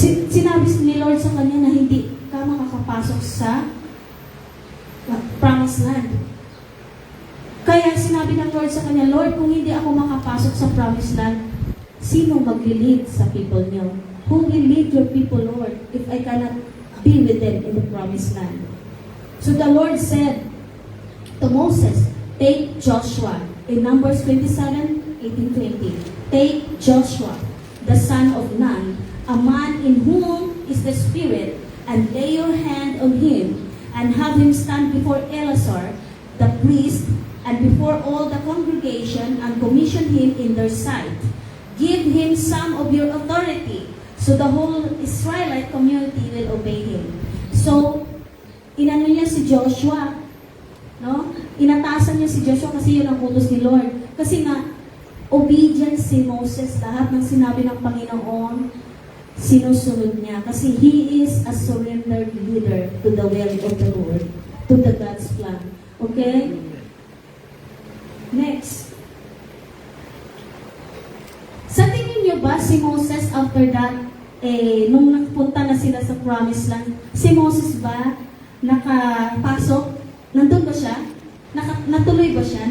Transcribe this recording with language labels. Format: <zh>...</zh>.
<tl>Sinabi ni Lord sa kanya na hindi ka makakapasok sa promised land. Kaya sinabi ng Lord sa kanya, "Lord, kung hindi ako makapasok sa promised land, sino mag-lead sa people niyo?</tl> <en>Who will lead your people, Lord, if I cannot be with them in the promised land?" So the Lord said to Moses, "Take Joshua," in Numbers 27:18-20. "Take Joshua, the son of Nun, a man in whom is the Spirit, and lay your hand on him, and have him stand before Eleazar, the priest, and before all the congregation, and commission him in their sight. Give him some of your authority, so the whole Israelite community will obey him."</en> <tl>So, inano niya si Joshua, no? Inatasan niya si Joshua kasi yun ang utos ni Lord. Kasi nga, obedient si Moses, lahat ng sinabi ng Panginoon, sinusunod niya.</tl> <en>Kasi he is a surrendered leader to the will of the Lord, to the God's plan. Okay? Next.</en> <tl>Sa tingin niyo ba si Moses</tl> <en>after that,</en> <tl>nung nagpunta na sila sa promised land, si Moses ba nakapasok? Nandun ba siya? Natuloy ba siya?</tl>